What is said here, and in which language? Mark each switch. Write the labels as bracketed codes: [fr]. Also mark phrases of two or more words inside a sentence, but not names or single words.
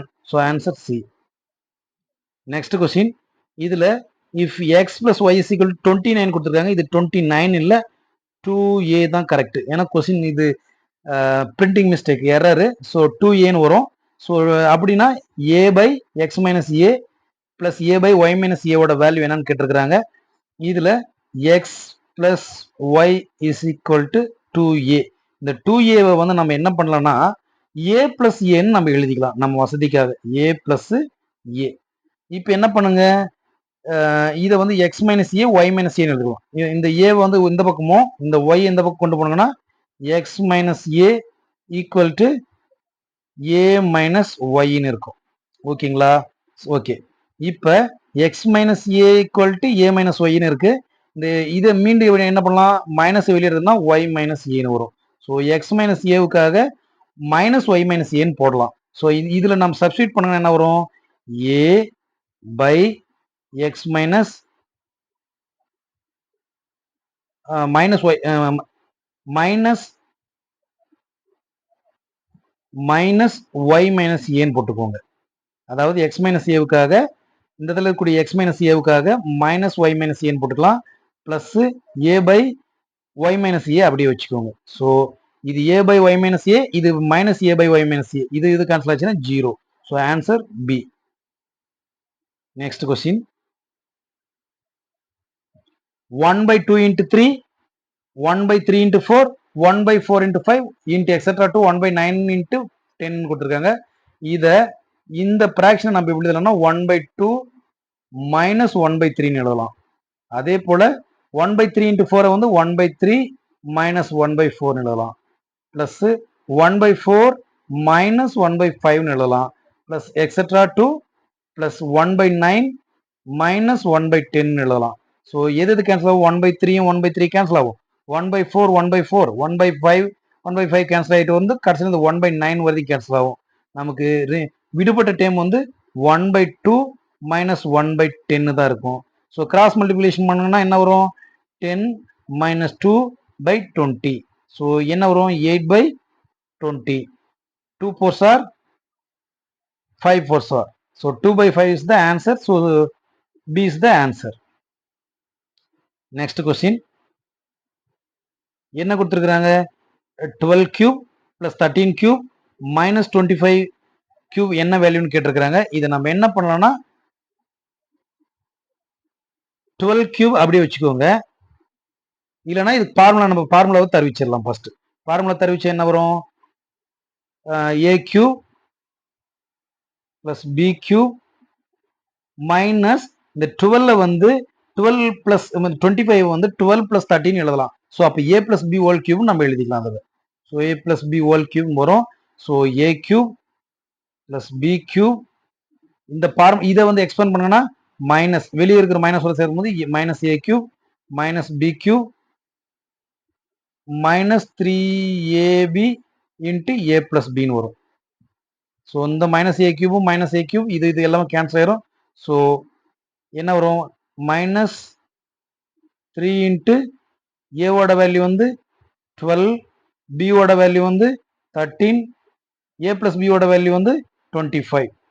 [en] so answer C. next question [ta] இதுல இஃப் x + y = 29 கொடுத்துருக்காங்க. இது 29 இல்ல 2a தான் கரெக்ட். ஏன்னா கொஸ்டின் இது [en] printing mistake error. [ta] ஸோ 2aன்னு வரும். ஸோ அப்படின்னா a/x - a + a/y - a ஓட வேல்யூ என்னன்னு கேட்டிருக்கிறாங்க. இதுல x + y = 2a. இந்த 2a வந்து நம்ம என்ன பண்ணலாம்னா a + a நம்ம எழுதிக்கலாம் நம்ம வசதிக்காக. a + a. இப்போ என்ன பண்ணுங்க? இதை வந்து x - a y - a எழுதுவோம். இந்த a வந்து இந்த பக்கமும் இந்த y இந்த பக்கம் கொண்டு போனாங்கன்னா x - a = a - y இருக்கும். ஓகேங்களா? ஓகே. இப்போ x - a = a - y இருக்கு. இந்த இதை மீண்டும் என்ன பண்ணலாம்? மைனஸ் வெளியிடுறதுனா y - a வரும். ஸோ x - a-வுக்காக -y - a போடலாம். ஸோ இதுல நம்ம சப்ஸ்டியூட் பண்ணா என்ன வரும்? [en] a/x minus minus y minus y minus a போட்டுக்கோங்க. [ta] அதாவது x - a-வுக்காக இந்த இடத்துல இருக்கக்கூடிய x - a-வுக்காக -y - a போட்டுக்கலாம். பிளஸ் a/y - a அப்படியே வச்சுக்கோங்க. ஸோ இது a/y - a, இது -a/y - a. இது கேன்சல் ஆச்சுன்னா 0. [en] so answer B. next question [ta] 1/2 × 3 1/3 × 4 1/4 × 5 [en] into etc to [ta] 1/9 × 10 கொடுத்துருக்காங்க. இதை இந்த பிராக்ஷன் நம்ம எப்படி எழுதலாம்னா 1/2 - 1/3 எழுதலாம். அதே போல 1/3 into 4 வந்து 1/3 minus 1/4 எழுதலாம். plus 1/4 minus 1/5 எழுதலாம். [en] plus etc. to plus [ta] 1/9 minus 1/10 எழுதலாம். ஸோ எது கேன்சல் ஆகும்? 1/3 1/3 கேன்சல் ஆகும். 1/4 1/4 1/5 1/5 கேன்சல் ஆகிட்டு வந்து கடைசியில் இந்த 1/9 வரைக்கும் கேன்சல் ஆகும். நமக்கு விடுபட்ட டைம் வந்து 1/2 minus 1/10 தான் இருக்கும். ஸோ [en] cross multiplication [ta] பண்ணணும்னா என்ன வரும்? 10 minus 2/20. ஸோ என்ன வரும்? 8/20. [en] 2 4s are 5 4s are. So 2/5 is the answer. So B is the answer. Next question. [ta] என்ன கொடுத்துருக்காங்க? [en] 12 cube plus 13 cube minus 25 cube [ta] என்ன வேல்யூன்னு கேட்டிருக்காங்க. இதை நம்ம என்ன பண்ணலாம்னா [en] 12 cube [ta] அப்படியே வச்சுக்கோங்க. இல்லைன்னா இது நம்ம ஃபார்முலாவை தருவிச்சிடலாம். [en] first formula [ta] தருவிச்சா என்ன வரும்? [en] a cube plus b cube minus [ta] இந்த 12 வந்து [en] 12 plus 25 [ta] வந்து [en] 12 plus 13 [ta] எழுதலாம். ஸோ அப்போ [en] a plus b whole cube [ta] நம்ம எழுதிக்கலாம். அதில் ஸோ [en] a plus b whole cube [ta] வரும். ஸோ [en] a cube plus b cube [ta] இந்த இதை வந்து எக்ஸ்பேண்ட் பண்ணுங்கன்னா மைனஸ் வெளியே இருக்கிற மைனஸ் சேர்க்கும்போது [en] minus a cube minus b cube minus 3ab into a plus b [ta] வரும். ஸோ இந்த [en] minus a cube minus a cube [ta] இது எல்லாமே கேன்சல் ஆயிரும். ஸோ என்ன வரும்? மைனஸ் 3 இன்ட்டு ஏவோட வேல்யூ வந்து 12, பியோட வேல்யூ வந்து 13, a பிளஸ் பியோட வேல்யூ வந்து 25.